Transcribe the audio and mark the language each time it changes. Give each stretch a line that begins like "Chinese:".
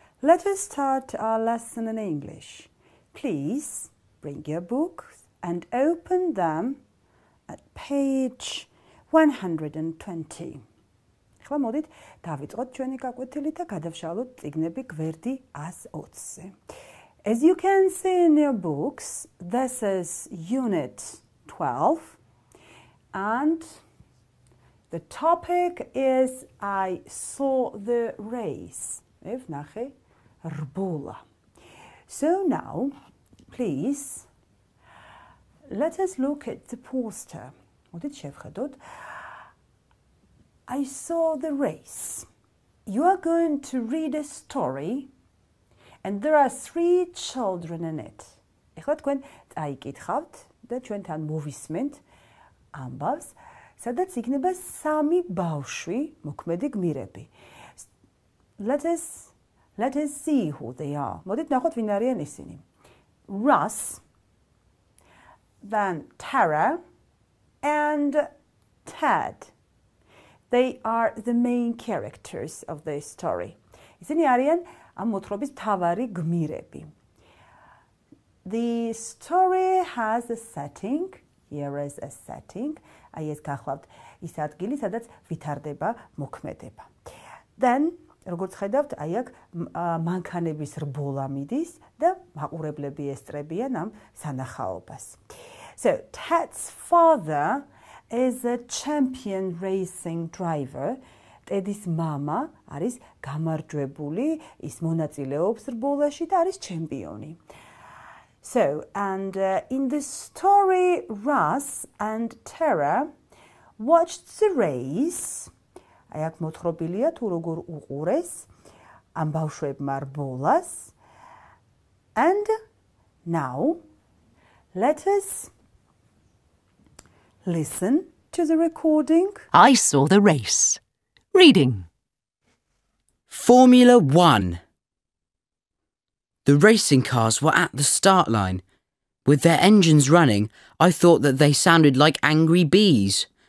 English: Let us start our lesson in English. Please bring your books and open them at page 120.
Georgian: ახლა მოდით დავიწყოთ ჩვენი გაკვეთილი და გადავშალოთ წიგნები გვერდი 120-ზე.
English: As you can see in your books, this is Unit 12 and the topic is I saw the race.
Georgian: ვნახე რბოლა.
English: So now, please, let us look at the poster.
Georgian: მოდით შევხედოთ.
English: I saw the race. You are going to read a story and there are 3 children in it.
Georgian: ეხლა თქვენ წაიკითხავთ და ჩვენთან მოვისმენთ ამბავს, სადაც იქნება 3 ბავშვი, მოქმედი გმირები.
English: Let us see who they are.
Georgian: მოდით ნახოთ ვინ არიან ისინი.
English: Russ, then Tara and Ted. They are the main characters of the story.
Georgian: ისინი არიან ამ მოთხრობის მთავარი გმირები.
English: The story has a setting. Here is a setting.
Georgian: აი ეს გახლავთ ის ადგილი, სადაც ვითარდება მოქმედება. Then, როგორც ხედავთ, აი აქ მანქანების რბოლა მიდის და მაყურებლები ესწრებიან ამ სანახაობას.
English: So, Ted's father is a champion racing driver. Ted's mama
Georgian: არის გამარჯვებული, ის მონაწილეობს რბოლაში და არის ჩემპიონი.
English: So, and in the story, Russ and Tara watched the race.
Georgian: აი აქ მოთხრობილია თუ როგორ უყურეს ამ ბავშვებმა რბოლას.
English: And now, let us listen to the recording. I saw the race. Reading. Formula 1. The racing cars were at the start line. With their engines running, I thought that they sounded like angry bees.